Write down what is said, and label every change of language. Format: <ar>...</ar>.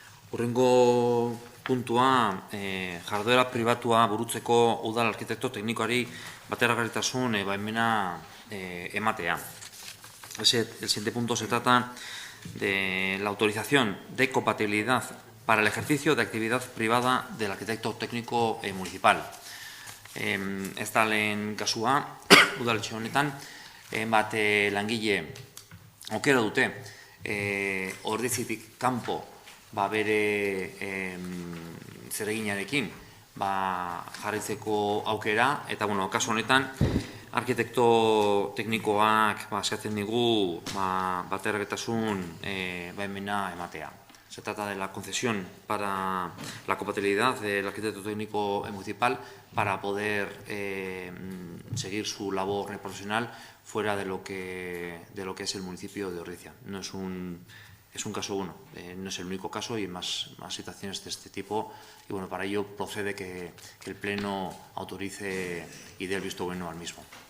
<eu>Hurrengo puntua, jarduera pribatua burutzeko udal arkitekto teknikoari bateragarritasun baimena ematea.</eu> <es>El siguiente punto se trata de la autorización de compatibilidad para el ejercicio de actividad privada del arquitecto técnico municipal.</es> <eu>Ez da lehen kasua, udaletxe honetan, bat langile aukera dute ordizitik kanpo bere zereginarekin jarraitzeko aukera, eta kasu honetan arkitekto teknikoak eskatzen digu bateragarritasun baimena ematea.</eu> <es>Se trata de la concesión para la compatibilidad del arquitecto técnico municipal para poder seguir su labor profesional fuera de lo que es el municipio de Ordizia. No es un caso no es el único caso y más situaciones de este tipo, y para ello procede que el Pleno autorice y dé el visto bueno al mismo.</es>